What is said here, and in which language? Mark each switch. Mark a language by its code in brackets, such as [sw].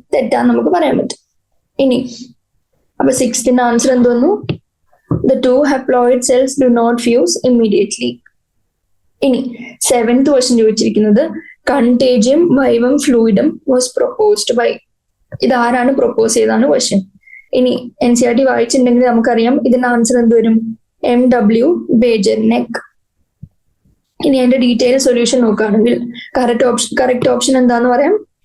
[ml] തെറ്റാന്ന് നമുക്ക് പറയാൻ പറ്റും. ഇനി അപ്പൊ 6th ആൻസർ എന്ത് വന്നു? [en] The 2 haploid cells do not fuse immediately. [ml] ഇനി 7th ക്വസ്റ്റ്യൻ ചോദിച്ചിരിക്കുന്നത് കണ്ടേജിയം വൈവം ഫ്ലൂയിഡം [en] Was proposed by. [ml] ഇത് ആരാണ് പ്രൊപ്പോസ് ചെയ്താണ് ക്വസ്റ്റ്യൻ. ഇനി NCERT വായിച്ചിട്ടുണ്ടെങ്കിൽ നമുക്കറിയാം ഇതിന്റെ ആൻസർ എന്ത് വരും? MW ബേജർനെക്. ഇനി അതിന്റെ ഡീറ്റെയിൽ സൊല്യൂഷൻ നോക്കുകയാണെങ്കിൽ കറക്റ്റ് ഓപ്ഷൻ എന്താന്ന് പറയാം?